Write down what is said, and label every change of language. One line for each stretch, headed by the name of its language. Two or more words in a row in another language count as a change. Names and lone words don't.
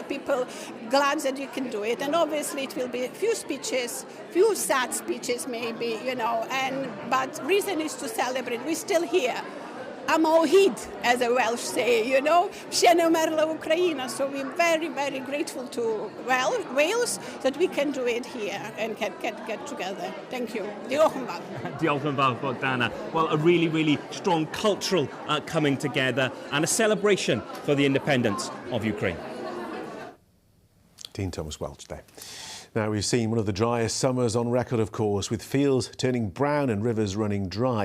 English: People glad that you can do it, and obviously it will be a few speeches, few sad speeches maybe, but reason is to celebrate. We're still here. Am Ohid, as the Welsh say,
Ukrainian: Ще не вмерла Україна.
English: So we're very, very grateful to Wales that we can do it here and can get together. Thank you.
Welsh: Diolch yn fawr. Diolch yn fawr, Bogdana.
English: Well, a really, really strong cultural coming together and a celebration for the independence of Ukraine. Dean Thomas Welch there. Now, we've seen one of the driest summers on record, of course, with fields turning brown and rivers running dry.